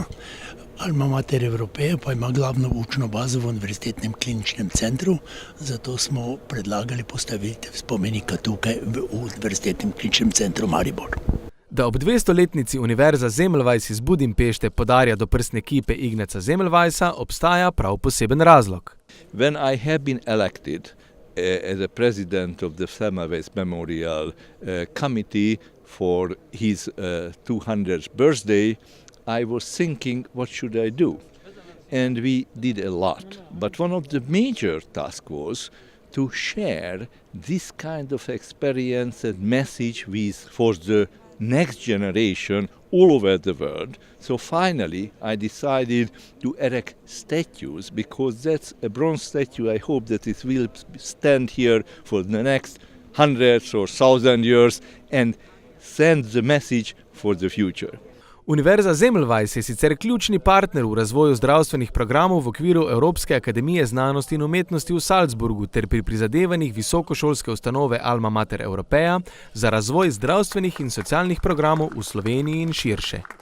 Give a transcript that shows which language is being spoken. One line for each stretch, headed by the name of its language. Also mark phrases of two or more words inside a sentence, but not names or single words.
Slovenian: Alma Mater Europaea pa ima glavno učno bazo v Univerzitetnem kliničnem centru, zato smo predlagali postavitev spomenika tukaj v Univerzitetnem kliničnem centru Maribor. Da ob 200-letnici Univerza Semmelweis iz Budimpešte podarja doprsne kipe Ignaca Semmelweisa, obstaja prav poseben razlog.
English: When I have been elected as a president of the Semmelweis Memorial Committee for his 200th birthday, I was thinking, what should I do? And we did a lot. But one of the major tasks was to share this kind of experience and message for the next generation all over the world. So finally, I decided to erect statues, because that's a bronze statue. I hope that it will stand here for the next hundreds or 1,000 years and send the message for the future.
Slovenian: Univerza Semmelweis je sicer ključni partner v razvoju zdravstvenih programov v okviru Evropske akademije znanosti in umetnosti v Salzburgu ter pri prizadevanjih visokošolske ustanove Alma Mater Europaea za razvoj zdravstvenih in socialnih programov v Sloveniji in širše.